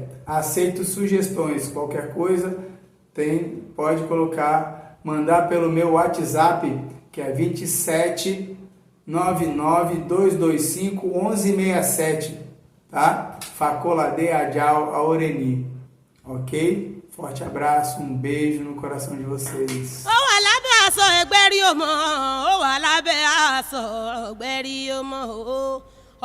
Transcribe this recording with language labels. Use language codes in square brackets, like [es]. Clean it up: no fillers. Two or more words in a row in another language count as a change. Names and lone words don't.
[pt] Aceito sugestões, qualquer coisa pode colocar, mandar pelo meu WhatsApp, que é 27 99 225 1167, tá? Facolade Adjal Aureni, ok? Forte abraço, um beijo no coração de vocês. [yo] Ó wà lábẹ́ aṣọ ẹgbẹ́rí ọmọ, ó wà lábẹ́ aṣọ ẹgbẹ́rí ọmọ o.